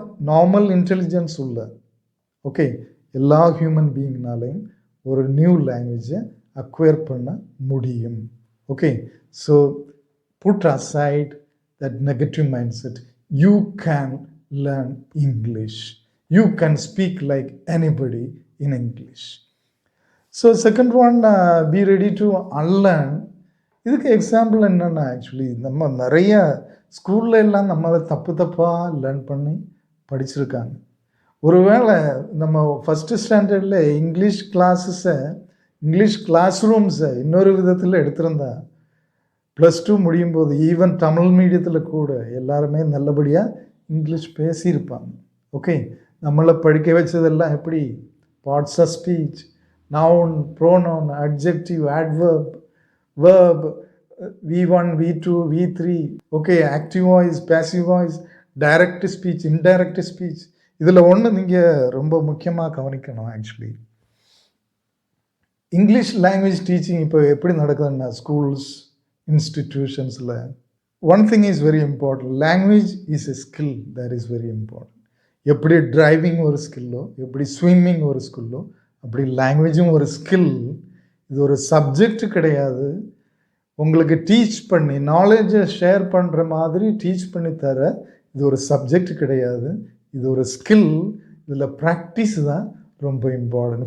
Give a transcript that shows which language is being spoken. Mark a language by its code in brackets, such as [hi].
[ta] Normal intelligence உள்ள okay எல்லா human பீயிங்னாலையும் ஒரு நியூ லாங்குவேஜை அக்வயர் பண்ண முடியும். [en] Okay, so put aside that negative mind set. You can learn English. You can speak like anybody in English. So second one, be ready to unlearn. [ta] இதுக்கு example என்னென்னா, actually நம்ம நிறைய ஸ்கூலில் எல்லாம் நம்மளை தப்பாக லேர்ன் பண்ணி படிச்சிருக்காங்க. ஒருவேளை நம்ம ஃபஸ்ட்டு ஸ்டாண்டர்டில் இங்கிலீஷ் கிளாஸஸை, இங்கிலீஷ் கிளாஸ் ரூம்ஸை இன்னொரு விதத்தில் எடுத்திருந்தா, +2 முடியும் போது ஈவன் தமிழ் மீடியத்தில் கூட எல்லாருமே நல்லபடியாக இங்கிலீஷ் பேசியிருப்பாங்க. ஓகே, நம்மளை படிக்க வச்சதெல்லாம் எப்படி? Parts of speech, noun, pronoun, adjective, adverb, verb, V1, V2, V3, okay, active voice, passive voice, direct speech, indirect speech. இதில் ஒன்று நீங்கள் ரொம்ப முக்கியமாக கவனிக்கணும். ஆக்சுவலி இங்கிலீஷ் லாங்குவேஜ் டீச்சிங் இப்போ எப்படி நடக்குதுன்னா, schools, இன்ஸ்டிடியூஷன்ஸில் [en] one thing is very important. Language is a skill that is very important. [ta] எப்படி டிரைவிங் ஒரு ஸ்கில்லோ, எப்படி ஸ்விம்மிங் ஒரு ஸ்கில்லோ, அப்படி லாங்குவேஜும் ஒரு ஸ்கில். இது ஒரு சப்ஜெக்ட் கிடையாது. உங்களுக்கு டீச் பண்ணி நாலேஜை ஷேர் பண்ணுற மாதிரி டீச் பண்ணி தர இது ஒரு சப்ஜெக்ட் கிடையாது. இது ஒரு ஸ்கில். இதில் ப்ராக்டிஸ் தான் ரொம்ப இம்பார்ட்டன்ட்.